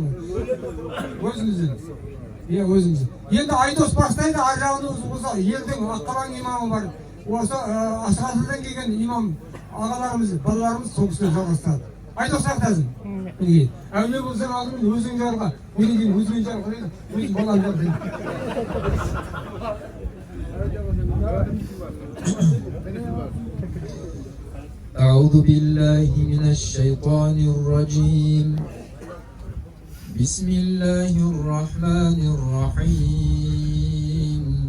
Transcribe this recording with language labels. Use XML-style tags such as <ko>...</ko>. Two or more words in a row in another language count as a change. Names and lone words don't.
<kk>Өзімізден. Өзімізден. Енді Айдос бастайды, ар жағында осы елдің Аққалаң имамы бар. Осы Асқазыдан келген имам ағаларымыз, балаларымыз сол кісімен жалғастырады. Айдос сақтасын. Әулие болсаң алдымен өзің жарға, одан кейін өзіңен жарға, өзің балаң жарға.</kk> <ar>أعوذ بالله من الشيطان الرجيم. بسم الله الرحمن الرحيم.</ar>